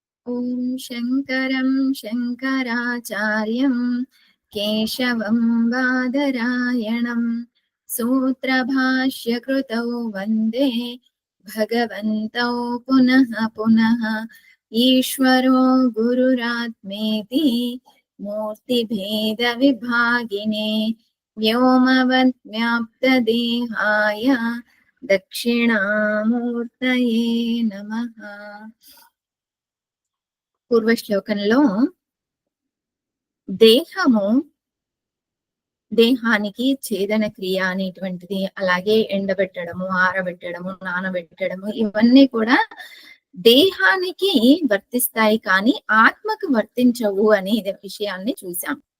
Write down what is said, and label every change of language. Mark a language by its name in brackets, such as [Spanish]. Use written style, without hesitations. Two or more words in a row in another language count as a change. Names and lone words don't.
[Sanskrit] ॐ शङ्करं शङ्कराचार्यं केशवं बादरायणं सूत्रभाष्यकृतौ वन्दे भगवन्तौ पुनः पुनः। ईश्वरो गुरुरात्मेति मूर्तिभेदविभागिने व्योमवद्व्याप्तदेहाय दक्षिणामूर्तये नमः। [Telugu] పూర్వ శ్లోకంలో దేహానికి ఛేదన క్రియ అనేటువంటిది, అలాగే ఎండబెట్టడము, ఆరబెట్టడము, నానబెట్టడము, ఇవన్నీ కూడా దేహానికి వర్తిస్తాయి కానీ ఆత్మకు వర్తించవు అనే విషయాన్ని చూసాం.